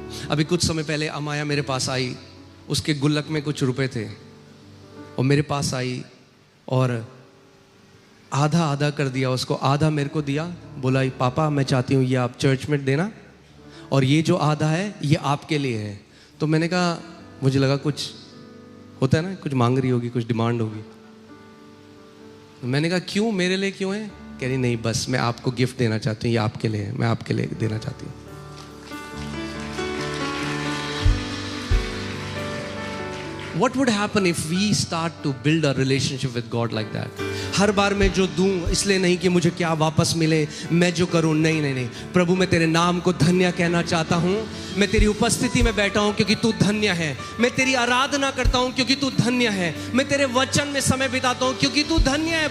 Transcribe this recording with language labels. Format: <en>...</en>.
<hi>अभी कुछ समय पहले अमाया मेरे पास आई, उसके गुल्लक में कुछ रुपए थे, और मेरे पास आई और आधा आधा कर दिया उसको, आधा मेरे को दिया, बोला पापा मैं चाहती हूँ ये आप चर्च में देना, और ये जो आधा है ये आपके लिए है। तो मैंने कहा, मुझे लगा कुछ होता है ना, कुछ मांग रही होगी, कुछ डिमांड होगी। मैंने कहा क्यों, मेरे लिए क्यों है? कह रही नहीं, बस मैं आपको गिफ्ट देना चाहती हूँ, ये आपके लिए है, मैं आपके लिए देना चाहती हूँ।</hi> <en>What would happen if we start to build a relationship with God like that?</en> <hi>हर बार मैं जो दूं इसलिए नहीं कि मुझे क्या वापस मिले, मैं जो करूं, नहीं नहीं नहीं, प्रभु मैं तेरे नाम को धन्य कहना चाहता हूं, मैं तेरी उपस्थिति में बैठा हूं क्योंकि तू धन्य है, मैं तेरी आराधना करता हूं क्योंकि तू धन्य है, मैं तेरे वचन में समय बिताता हूं क्योंकि तू धन्य है।</hi>